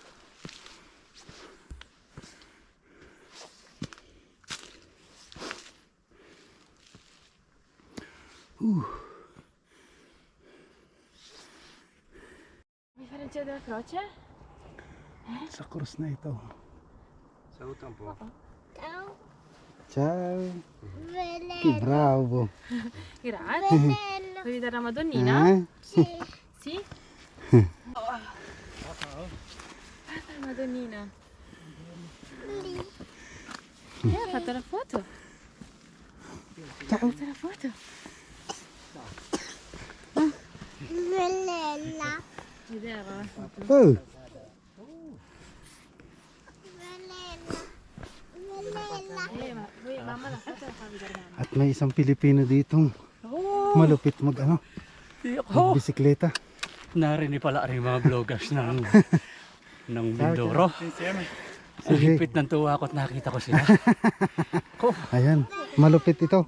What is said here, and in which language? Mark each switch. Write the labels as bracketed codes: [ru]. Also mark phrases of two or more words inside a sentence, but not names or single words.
[it] Differenza della croce? [tl] Sa cruise na ito. Salutan po. [it] Ciao. Che bravo. Grazie. Vuoi vedere la Madonnina? Eh? Sì? Guarda la Madonnina. Ha fatto la foto. Ha fatto la foto. Vedere la foto. Oh. Ma poi mamma la foto la fa vedere mamma. [tl] At may isang Pilipino ditong Oh! malupit mag bisikleta. Narinig pala rin mga vloggers ng Mindoro. [it] Insieme. [tl] Ang Sige. hipit ng tuwa ko at nakita ko sila. Ayan, malupit ito.